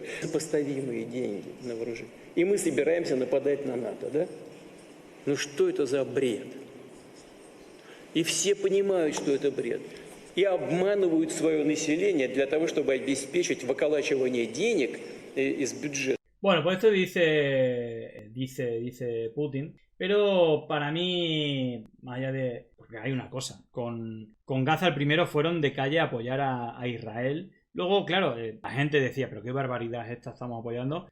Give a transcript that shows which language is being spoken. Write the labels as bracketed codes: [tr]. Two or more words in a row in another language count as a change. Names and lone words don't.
[ru] Сопоставимые деньги на вооружение. И мы собираемся нападать на НАТО, да? Ну что это за бред? И все понимают, что это бред. И обманывают свое население для того, чтобы обеспечить выколачивание денег из бюджета. [es] Bueno, pues esto dice Putin, pero para mí, más allá de... Porque hay una cosa, con Gaza el primero fueron de calle a apoyar a Israel. Luego, claro, la gente decía, pero qué barbaridad es esta estamos apoyando.